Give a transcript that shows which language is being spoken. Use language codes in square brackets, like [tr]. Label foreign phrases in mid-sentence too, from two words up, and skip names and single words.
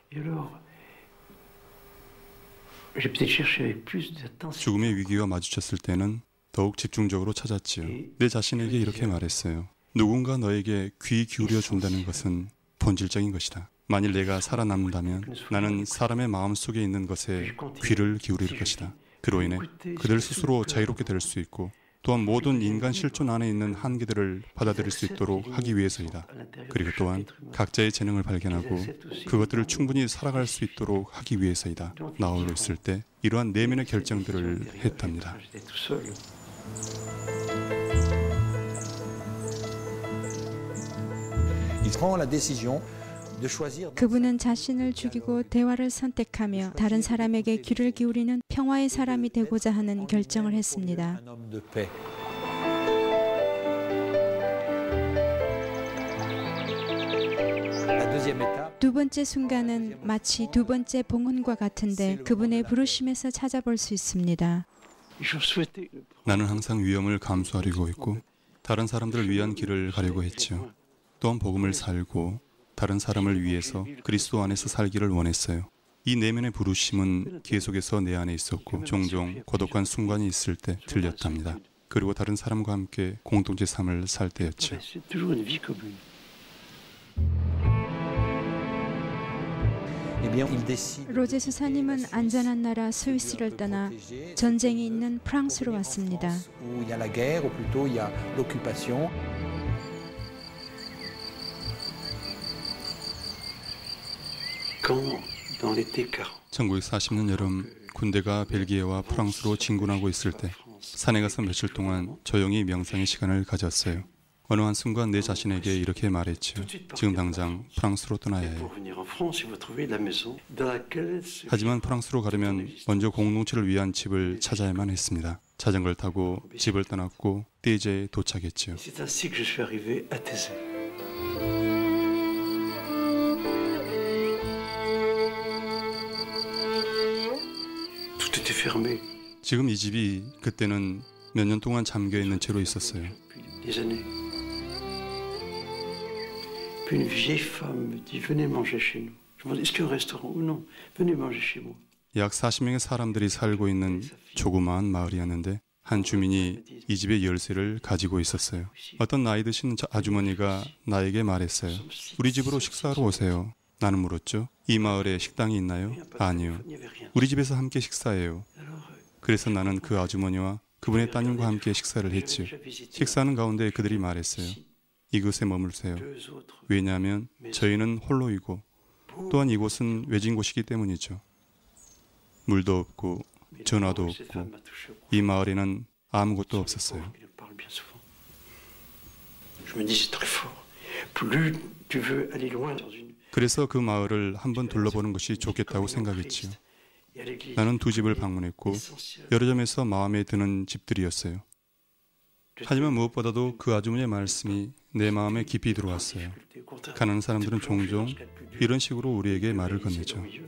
[fr] Et alors, j'ai peut-être cherché avec plus d'attention. [ko] 죽음의 위기와 마주쳤을 때는 더욱 집중적으로 찾았지요. 내 자신에게 이렇게 말했어요. 누군가 너에게 귀 기울여 준다는 것은 본질적인 것이다. 만일 내가 살아남는다면 나는 사람의 마음속에 있는 것에 귀를 기울일 것이다. 그로 인해 그들 스스로 자유롭게 될 수 있고 또한 모든 인간 실존 안에 있는 한계들을 받아들일 수 있도록 하기 위해서이다. 그리고 또한 각자의 재능을 발견하고 그것들을 충분히 살아갈 수 있도록 하기 위해서이다. 나 홀로 있을 때 이러한 내면의 결정들을 했답니다. [fr] J'étais tout seul. Il prend la décision de choisir [ko] 그분은 자신을 죽이고 대화를 선택하며 다른 사람에게 귀를 기울이는 평화의 사람이 되고자 하는 결정을 했습니다. [fr] un homme de paix. La deuxième étape, [ko] 두 번째 순간은 마치 두 번째 봉헌과 같은데 그분의 부르심에서 찾아볼 수 있습니다. [fr] Je souhaitais [ko] 나는 항상 위험을 감수하려고 했고 다른 사람들을 위한 길을 가려고 했지요. 또한 복음을 살고 다른 사람을 위해서 그리스도 안에서 살기를 원했어요. 이 내면의 부르심은 계속해서 내 안에 있었고 종종 고독한 순간이 있을 때 들렸답니다. 그리고 다른 사람과 함께 공동체 삶을 살 때였죠. [fr] c'est toujours une vie commune. eh bien, il décide [ko] 로제 수사님은 안전한 나라 스위스를 떠나 전쟁이 있는 프랑스로 왔습니다. [fr] où il y a la guerre, ou plutôt il y a l'occupation. Quand, dans l'été 40, [ko] 1940년 여름 군대가 벨기에와 프랑스로 진군하고 있을 때 산에 가서 며칠 동안 조용히 명상의 시간을 가졌어요. 어느 한순간 내 자신에게 이렇게 말했죠. 지금 당장 프랑스로 떠나야 해요. [fr] pour venir en France, il faut trouver la maison dans laquelle se [ko] 하지만 프랑스로 가려면 먼저 공동체를 위한 집을 찾아야만 했습니다. 자전거를 타고 집을 떠났고 떼제에 도착했지요. [fr] C'est ainsi que je suis arrivé à Thésée. Tout était fermé [ko] 지금 이 집이 그때는 몇 년 동안 잠겨 있는 채로 있었어요. [fr] depuis des années. Puis une vieille femme me dit venez manger chez nous. Je me demande est-ce qu'il y a un restaurant ou non? Venez manger chez moi. [ko] 약 40명의 사람들이 살고 있는 조그마한 마을이었는데 한 주민이 이 집의 열쇠를 가지고 있었어요. 어떤 나이 드신 아주머니가 나에게 말했어요. 우리 집으로 식사하러 오세요. 나는 물었죠. 이 마을에 식당이 있나요? 아니요. [fr] Il n'y avait rien. [ko] 우리 집에서 함께 식사해요. [fr] Alors, [ko] 그래서 나는 그 아주머니와 그분의 따님과 함께 식사를 했지요. 식사하는 가운데 그들이 말했어요. 이곳에 머물세요. [fr] deux autres [ko] 왜냐하면 저희는 홀로이고 또한 이곳은 외진 곳이기 때문이죠. 물도 없고 전화도 [fr] cette femme [ko] 없고 [fr] m'a touché au [ko] 이 마을에는 아무것도 없었어요. [fr] Il en parle bien souvent. Je me dis c'est très fort. Plus tu veux aller loin dans une [ko] 그래서 그 마을을 한번 둘러보는 것이 좋겠다고 생각했지요. 나는 두 집을 방문했고 여러 점에서 마음에 드는 집들이었어요. 하지만 무엇보다도 그 아주머니의 말씀이 내 마음에 깊이 들어왔어요. 가난한 사람들은 종종 이런 식으로 우리에게 말을 건네죠.